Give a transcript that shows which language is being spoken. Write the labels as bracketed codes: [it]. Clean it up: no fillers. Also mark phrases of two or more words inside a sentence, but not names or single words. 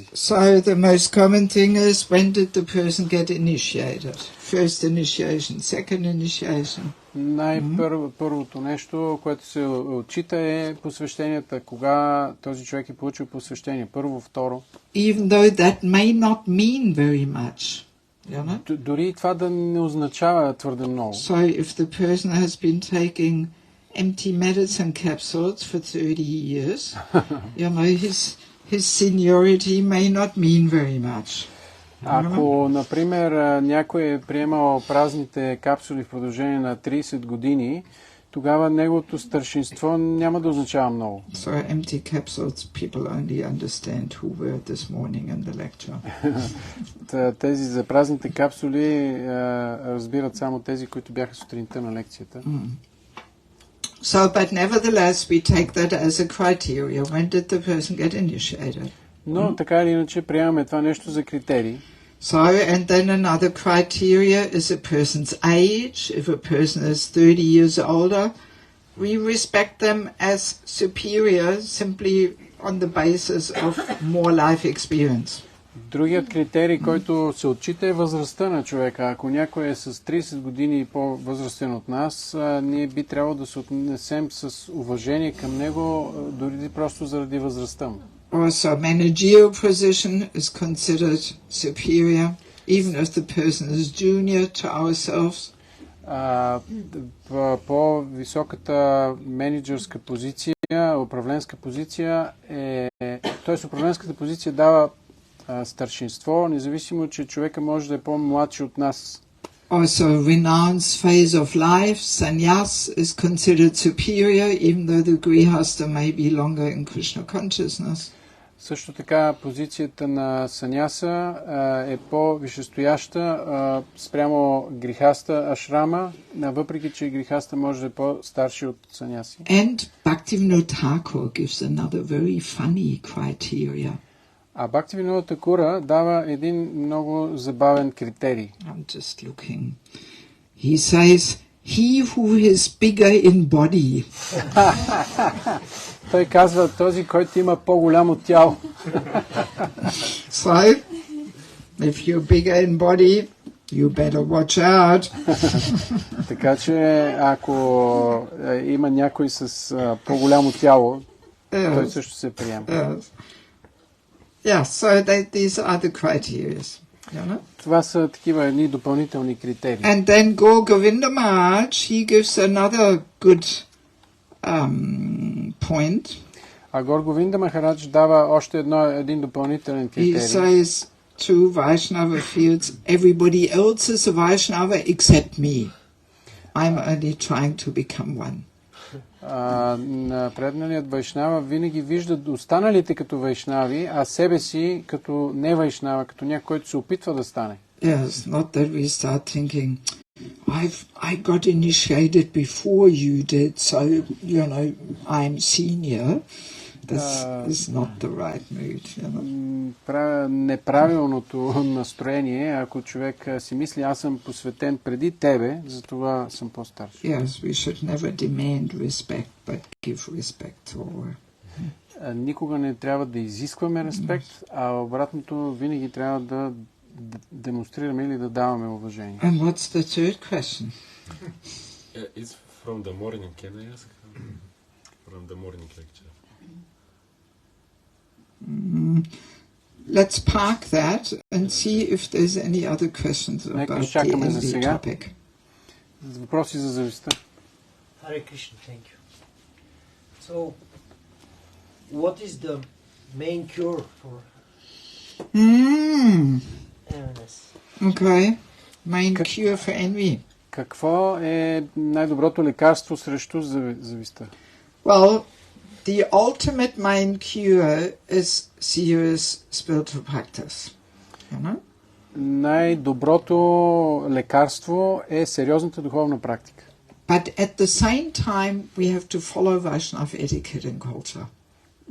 [en] So the most common thing is, when did the person get initiated? First initiation, second initiation. [bg] Първото нещо, което се отчита, е посвещенията. Кога този човек е получил посвещение? Първо, второ. [en] Even though that may not mean very much. You know? [bg] Дори това да не означава твърде много. [en] So if the person has been taking empty medicine capsules for 30 years, you know, his seniority may not mean very much. [bg] Ако, например, някой е приемал празните капсули в продължение на 30 години, тогава неговото старшинство няма да означава много. [en] So empty capsules, people only understand who were this morning in the lecture. [bg] Тези за празните капсули разбират само тези, които бяха сутринта на лекцията. [en] So, but nevertheless, we take that as a criteria. When did the person get initiated? [bg] Но така или иначе приемаме това нещо за критерии. [en] So, and then another criteria is a person's age. If a person is 30 years older, we respect them as superior simply on the basis of more life experience. [bg] Другият критерий, който се отчита, е възрастта на човека. Ако някой е с 30 години по-възрастен от нас, ние би трябвало да се отнесем с уважение към него, дори просто заради възрастта му. [en] Also, managerial position is considered superior, even if the person is junior to ourselves. [bg] По-високата менеджерска позиция, управленска позиция т.е. управленската позиция дава старшинство, независимо, че човека може да е по-младши от нас. [en] Also, renounce phase of life, sannyas, is considered superior, even though the grihastha may be longer in Krishna consciousness. [bg] Също така позицията на саняса е по-висшестояща спрямо грихаста ашрама, въпреки че грихаста може да е по-старши от саняси. [en] And Bhaktivinoda Thakur gives another very funny criteria. [bg] А Бхактивинода Такура дава един много забавен критерий. [en] I'm just looking. He says, he who is bigger in body. [bg] Той казва, този, който има по-голямо тяло. [en] So, if you're bigger in body, you better watch out. [bg] Така че, ако има някой с по-голямо тяло, той също се приема. [en] Yeah, so these are the criteria. You know? [bg] Това са такива едни допълнителни критерии. [en] And then Govinda Maharaj, he gives another good point. [bg] А Гор Говинда Махарадж дава още един допълнителен [en] He [bg] критерий. [en] says to Vaishnava fields, everybody else is a Vaishnava except me. I'm only trying to become one. [bg] Напредналият вайшнава винаги вижда останалите като вайшнави, а себе си като не вайшнава, като някой, който се опитва да стане. [en] Yes, not that we start thinking, I got initiated before you did, so, you know, I'm senior. This is not the right mood. You know? [bg] Неправилното настроение, ако човек си мисли, аз съм посветен преди тебе, затова съм по-старш. [en] Yes, we should never demand respect, but give respect to all. [bg] Никога не трябва да изискваме респект, а обратното винаги трябва да демонстрираме или да даваме уважение. [en] And what's the third question? It's from the morning. Can I ask? From the morning lecture. Let's park that and see if there's any other questions about the envy topic. [bg] Въпроси за завистта. [en] Hare Krishna, thank you. So, what is the main cure for enviness? Okay. Main cure for envy. [bg] Какво е най-доброто лекарство срещу завистта? [en] Well, the ultimate main cure is serious spiritual practice. You know? [bg] Най-доброто лекарство е сериозната духовна практика. [en] But at the same time, we have to follow Vaishnava etiquette and culture.